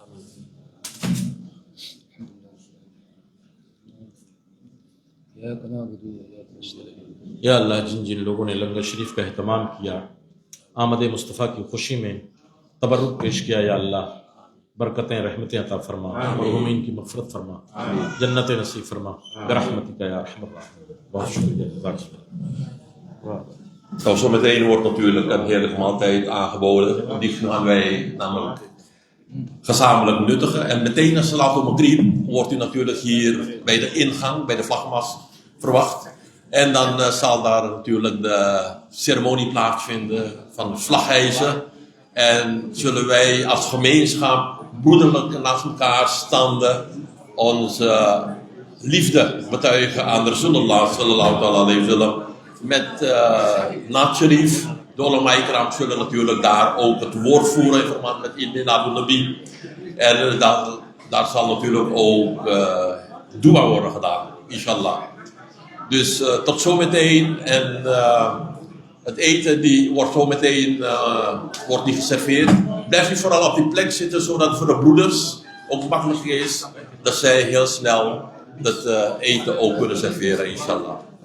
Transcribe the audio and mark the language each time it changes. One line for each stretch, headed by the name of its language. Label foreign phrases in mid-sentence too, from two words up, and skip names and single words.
Urdu: یا اللہ، جن جن لوگوں نے لنگر شریف کا اہتمام کیا، آمد مصطفیٰ کی خوشی میں تبرک پیش کیا، یا اللہ برکتیں رحمتیں عطا فرما، مرحومین کی مغفرت فرما، جنت نصیب فرما
Arabic: برحمتک یا ارحم الراحمین.
Urdu: بہت شکریہ.
Dutch: Nou, zometeen wordt natuurlijk een heerlijke maaltijd aangeboden. Die gaan wij namelijk gezamenlijk nuttigen. En meteen na
Arabic: صلاة المغرب
Dutch: wordt u natuurlijk hier bij de ingang, bij de vlagmast verwacht. En dan zal daar natuurlijk de ceremonie plaatsvinden van het vlaghijzen. En zullen wij als gemeenschap broederlijk naast elkaar standen, onze liefde betuigen aan
Arabic: رسول الله صلى الله عليه وسلم.
Dutch: Met
Urdu: نعت شریف,
Dutch: de
Urdu: علمائے کرام
Dutch: zullen natuurlijk daar ook het woord voeren in verband met Ibn Abu Nabi. En daar zal natuurlijk ook dua worden gedaan, inshallah. Dus tot zometeen. En het eten wordt zometeen wordt niet geserveerd. Blijf u vooral op die plek zitten, zodat het voor de broeders ook makkelijk is dat zij heel snel het eten ook kunnen serveren, inshallah.